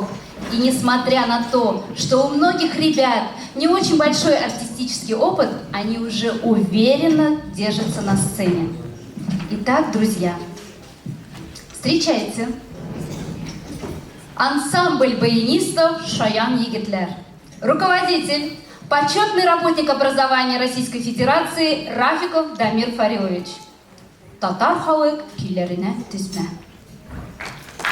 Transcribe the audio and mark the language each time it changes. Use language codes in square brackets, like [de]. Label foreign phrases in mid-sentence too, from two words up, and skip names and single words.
[ru] И несмотря на то, что у многих ребят не очень большой артистический опыт, они уже уверенно держатся на сцене. Итак, друзья, встречайте ансамбль баянистов «Шаян Егитлер». Руководитель, почетный работник образования Российской Федерации Рафиков Дамир Фарилович. [tt] Татар халык көйләренә тезмә.